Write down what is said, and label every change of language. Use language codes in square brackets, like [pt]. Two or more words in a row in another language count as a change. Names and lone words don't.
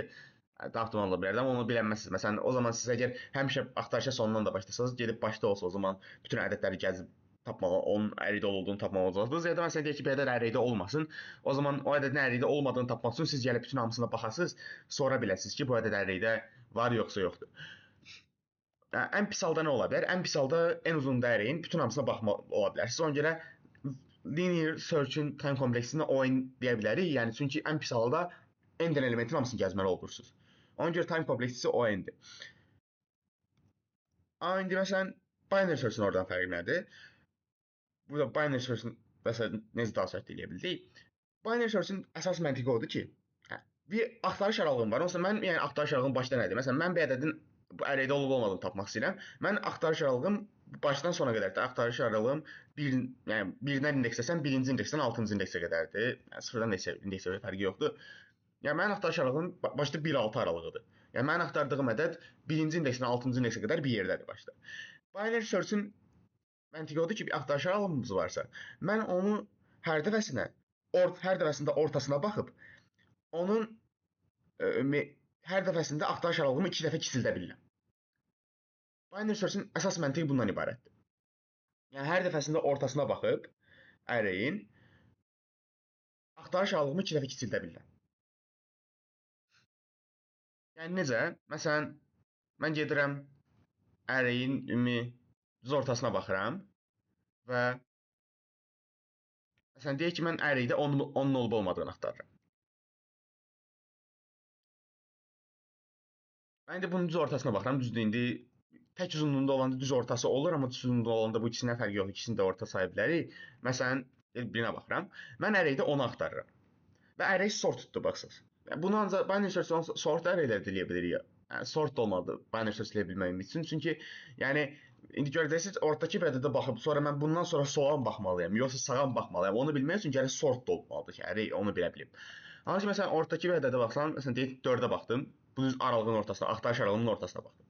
[az] Daha optimal ola bilərdi, amma onu bilənməzsiniz. Məsələn, o zaman siz əgər həmişə axtarışa sonundan da başlasanız, gedib başda olsa o zaman bütün ədədləri gəzib tapmalı, onun arraydə olduğunu tapmalı olacaqsınız. Ya da məsələn deyək ki, bir ədəd arraydə olmasın. O zaman o ədədin arraydə olmadığını tapmaq üçün siz gəlib bütün hamısına baxasınız, sonra biləsiniz ki, bu ədəd arraydə var yoxsa yoxdur. Ən pis halda nə ola bilər? Ən pis halda en uzun dəyərin bütün hamısına baxmaq ola bilər. Siz ona görə [en] linear search-in time [az] kompleksini o deyə bilərik. Yəni çünki ən pis halda n dənə elementin hamısını gəzməli olursunuz. Ona görə time kompleksisi o n-dir. Amma indi məsələn [en] binary search-in [az] oradan fərqi nədir? Burada [en] binary search-in [az] məsələn necə daha səhv eləyə bildik? [en] Binary search-in [az] əsas məntiqi odur ki, bir axtarış aralığım var. Onsuz mən yəni axtarış aralığım başda nədir? Məsələn mən bir ədədin bu arraydə olub olmadığını tapmaq istəyirəm. Mən axtarış aralığım başdan sona qədərdir. Axtarış aralığım yəni birdən indeksləsəm, birinci indeksdən 6-cı indeksə qədərdir. Yəni sıfırdan indeksə fərqi yoxdur. Yəni mənim axtarış aralığım başda 1-6 aralığıdır. Yəni mənim axtardığım ədəd birinci indeksdən 6-cı indeksə qədər bir yerdədir başda. [en] Binary search-in [az] məntiqi odur ki, bir axtarış aralığımız varsa, mən onu hər dəfəsində ortasına baxıb onun hər dəfəsində axtarış aralığımı 2 dəfə kiçildə bilirəm. [en] Binary search-in [az] əsas məntiqi bundan ibarətdir. Yəni hər dəfəsində ortasına baxıb array-in axtarış aralığımı 2 dəfə kiçildə bilirəm. Yəni necə? Məsələn, mən gedirəm array-in düz ortasına baxıram və məsələn deyək ki, mən array-də 10-un olub olmadığını axtarıram. Mən də bunun düz ortasına baxıram. Düzdür, indi tək uzunluğunda olanda düz ortası olur, amma düz uzunluğunda olanda bu ikisindən fərqi yoxdur. İkisini də orta saya bilərik. Məsələn, birinə baxıram. Mən array-də 10-u axtarıram. Və array sorteddir baxsınız. Yəni bunu ancaq [en] binary search sort array-lə [az] eləyə bilirik. Yəni sort da olmadı [en] binary search [az] eləyə bilməyim üçün. Çünki yəni indi görəcəksiniz ortadakı bir ədədə baxıb sonra mən bundan sonra sola mı baxmalıyam, yoxsa sağa mı baxmalıyam? Onu bilmək üçün gərək sort da olmalıdır ki, array onu bilə bilim. Amma ki məsələn ortadakı bir ədədə baxsam, məsələn deyək 4-ə baxdım. Bu düz aralığın ortasına, axtarış aralığının ortasına baxdım.